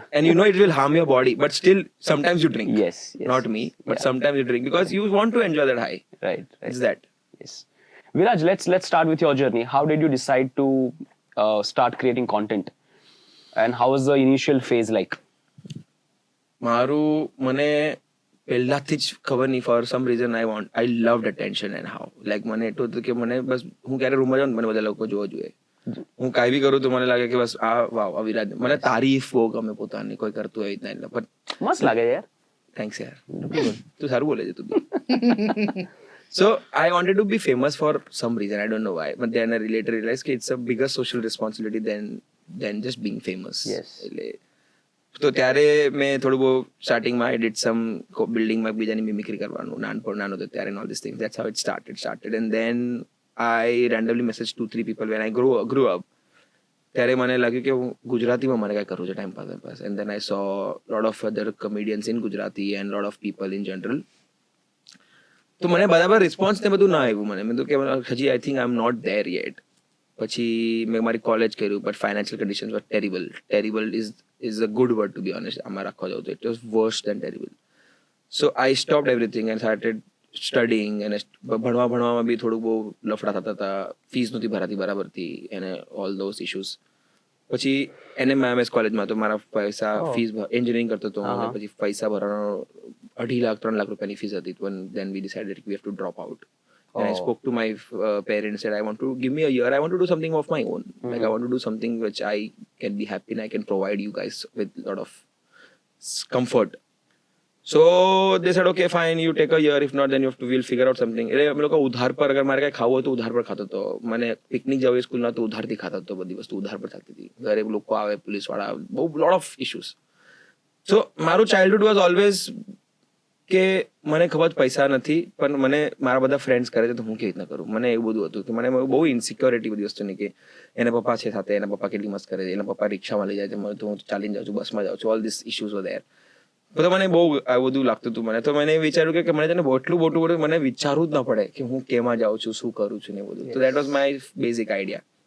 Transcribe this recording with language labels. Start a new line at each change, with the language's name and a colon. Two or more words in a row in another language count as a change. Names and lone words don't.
English: And you know it will harm your body, but still sometimes you drink. Yes, yes. Not me, but Yeah. sometimes you drink because you want to enjoy that high. Right. It's that. Yes. Viraj, let's start with your journey. How did you decide to start creating content? And how was the initial phase like?
Gujarati: મારું મને પહેલાથી જ ખબર નહીં
English: for some reason I loved attention and how like
Gujarati: મને એટલું હતું કે મને બસ હું ક્યારે રૂમમાં જાઉં મને બધા લોકો જોવા જોઈએ હું કાંઈ બી કરું તો મને લાગે કે બસ આ વાવ આ વિરાજ મને તારીફ બહુ ગમે પોતાની કોઈ કરતું હોય રીતના એટલે પણ મસ્ત લાગે યાર. થેન્ક્સ યાર તું સારું બોલે છે તું બી
English: So I wanted to be famous for some reason. I don't know why. But then I later realized that it's a bigger social responsibility than just being famous. Yes.
Gujarati: તો ત્યારે મેં થોડું બહુ સ્ટાર્ટિંગમાં
English: I did some
Gujarati: બિલ્ડિંગમાં બીજાની મિમિક્રી કરવાનું નાનો હતો ત્યારે
English: and all these things. That's how it started. And then I randomly messaged 2-3 people when I grew up.
Gujarati: ત્યારે મને લાગ્યું કે હું ગુજરાતીમાં મારે કાંઈ કરવું છે
English: time pass. And then I saw a lot of other comedians in Gujarati and a lot of people in general.
Gujarati: તો મને બરાબર રિસ્પોન્સ ને બધું ના આવ્યું મને મેં કે હજી
English: I think I am not there yet
Gujarati: પછી મેં મારી કોલેજ કર્યું
English: but financial conditions were terrible is a good word to be honest
Gujarati: આમાં રાખવા જાઉં તો
English: it was worse than terrible so I stopped everything and started studying
Gujarati: અને ભણવામાં બી થોડુંક બહુ લફડા થતા હતા ફીસ નહોતી ભરાતી બરાબરથી અને
English: all those issues
Gujarati: પછી NMIMS કોલેજમાં તો મારા પૈસા ફીસ એન્જિનિયરિંગ કરતો હતો અને પછી પૈસા ભરવાનો 2.5 લાખ રૂપિયાની ફીસ હતી
English: then we decided we have to drop out and I spoke to my parents said I want to give me a year I want to do something of my own like I want to do something which I can be happy and I can provide you guys with a lot of comfort so they said okay fine you take a year if not then we'll figure out something
Gujarati: એટલે અમે લોકો ઉધાર પર અગર મારે કાંઈ ખાવું હોય તો ઉધાર પર ખાતો હતો મને પિકનિક જવું સ્કૂલના તો ઉધારથી ખાતો હતો બધી વસ્તુ ઉધાર પર ચાલતી હતી ઘરે લોકો આવે પોલીસવાળા બહુ
English: lot of issues so
Gujarati: મારું
English: childhood was always
Gujarati: કે મને ખબર પૈસા નથી પણ મને મારા બધા ફ્રેન્ડ્સ કરે છે તો હું કેવી રીતના કરું મને એવું બધું હતું કે મને બહુ ઇન્સિક્યોરિટી બધી વસ્તુની કે એના પપ્પા છે સાથે એના પપ્પા કેટલી મસ્ત કરે છે એના પપ્પા રિક્ષામાં લઈ જાય છે મને તો હું ચાલીને જાઉં છું બસમાં જાઉં છું
English: all this issues were there
Gujarati: તો મને બહુ આ બધું લાગતું હતું મને તો મને વિચાર્યું કે મને છે ને એટલું મોટું મને વિચારવું જ ન પડે કે હું કેમાં જાઉં છું શું કરું છું ને બધું તો
English: that was my basic idea